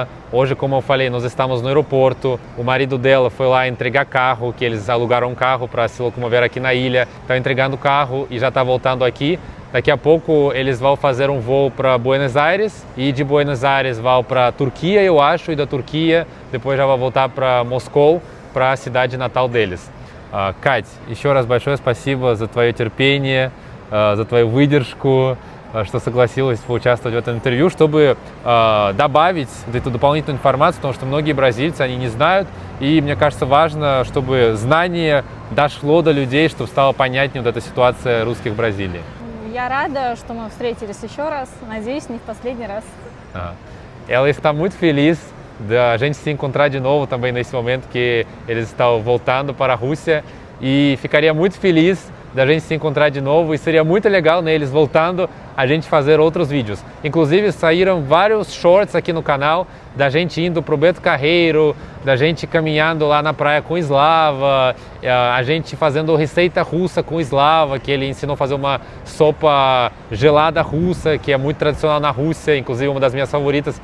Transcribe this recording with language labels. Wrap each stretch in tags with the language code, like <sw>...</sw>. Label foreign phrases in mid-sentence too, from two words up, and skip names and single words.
<pt>Hoje, como eu falei, nós estamos no aeroporto, o marido dela foi lá entregar carro, que eles alugaram um carro para se locomover aqui na ilha, está entregando o carro e já está voltando aqui. Daqui a pouco eles vão fazer um voo para Buenos Aires e de Buenos Aires vão para Turquia, eu acho, e da Turquia depois já vão voltar para Moscou, para a cidade natal deles.</pt> <ru>Кать, еще раз большое спасибо за твое терпение, за твою выдержку, что согласилась поучаствовать в этом интервью, чтобы добавить эту дополнительную информацию, потому что многие бразильцы, они не знают, и мне кажется важно, чтобы знание дошло до людей, чтобы стало понятнее вот эта ситуация русских в Бразилии. Я рада, что мы встретились еще раз, надеюсь, не в последний раз.</ru> <pt>Ela está muito feliz da gente se encontrar de novo também nesse momento que eles estão voltando para a Rússia e ficaria muito feliz da gente se encontrar de novo e seria muito legal, né, eles voltando a gente fazer outros vídeos. Inclusive saíram vários shorts aqui no canal da gente indo pro Beto Carreiro, da gente caminhando lá na praia com o Slava, a gente fazendo receita russa com o Slava, que ele ensinou a fazer uma sopa gelada russa, que é muito tradicional na Rússia, inclusive uma das minhas favoritas.</pt>